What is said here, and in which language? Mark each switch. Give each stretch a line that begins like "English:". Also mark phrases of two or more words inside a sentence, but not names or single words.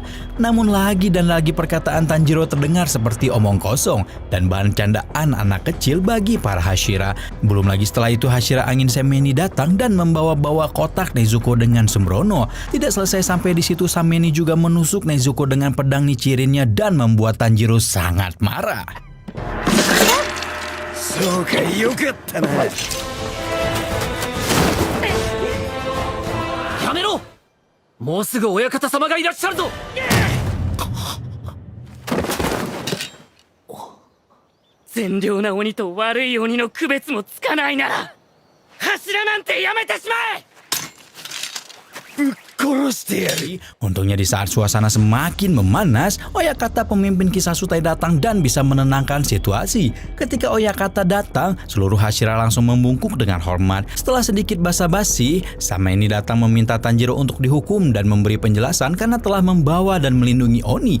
Indonesian: Namun lagi dan lagi perkataan Tanjiro terdengar seperti omong kosong dan bahan candaan anak kecil bagi para Hashira. Belum lagi setelah itu Hashira Angin Semeni datang dan membawa-bawa kotak Nezuko dengan sembrono. Tidak selesai sampai di situ, Sameni juga menusuk Nezuko dengan pedang Nichirinnya dan membuat Tanjiro sangat marah.
Japanese: そうか、よかったな。やめろ！もうすぐ親方様がいらっしゃるぞ！善良な鬼と悪い鬼の区別もつかないなら、柱なんてやめてしまえ！
Indonesian: Untungnya di saat suasana semakin memanas, Oyakata pemimpin Kisasutai datang dan bisa menenangkan situasi. Ketika Oyakata datang, seluruh Hashira langsung membungkuk dengan hormat. Setelah sedikit basa-basi, Sameni datang meminta Tanjiro untuk dihukum dan memberi penjelasan karena telah membawa dan melindungi Oni.